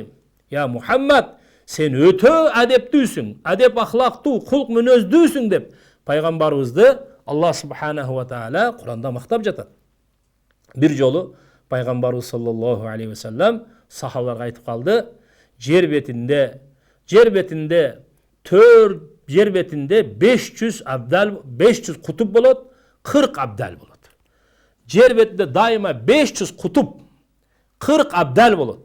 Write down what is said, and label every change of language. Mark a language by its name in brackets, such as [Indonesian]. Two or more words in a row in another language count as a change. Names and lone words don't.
[Kyrgyz] Я Мухаммад, сен өтө адептүүсүң, адеп ахлактуу, кулк мүнөздүүсүң деп пайгамбарыбызды [Arabic] الله سبحانه وتعالى [Kyrgyz] Куранда мактап жатат. Бир жолу пайгамбарыбыз [Arabic] صلى الله عليه وسلم [Kyrgyz] сахабаларга айтып калды: Жер бетинде 500 кутуп болот, 40 абдал болот. Жер бетинде дайыма 500 кутуп, 40 абдал болот.